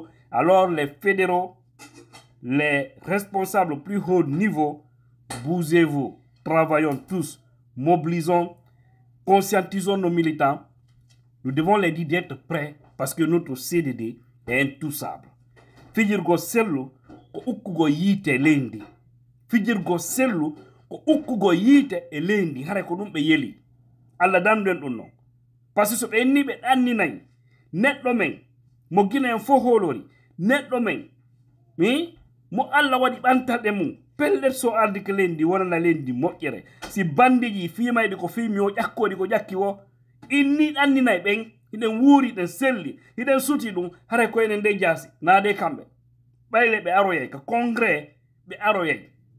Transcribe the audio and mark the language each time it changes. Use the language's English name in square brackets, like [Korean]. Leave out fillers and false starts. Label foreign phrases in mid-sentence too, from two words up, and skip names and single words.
[French] Alors les fédéraux, les responsables au plus haut niveau, bougez-vous, travaillons tous, mobilisons, conscientisons nos militants. Nous devons les dire d'être prêts parce que notre CDD est intouchable. [Fula] Fijirgo sellu ko ukkugo yite lendi. Fijirgo sellu ko ukkugo yite e lendi hare ko dum be yeli. Allah dandu en non. [French] Parce que [Fula] so be ni be danni nay neddo men mo gina en fo holori neddo men mo Allah wadi bantade mum pelle so ardi ke lendi wonana lendi moƴƴere si bandiji fimayde ko fimi o ƴakkodi ko ƴakki wo inni danninay ben iden wuri den selli iden suti dum hare ko enen de jasi naade kambe bayle be aroyay ka congrès be aroyay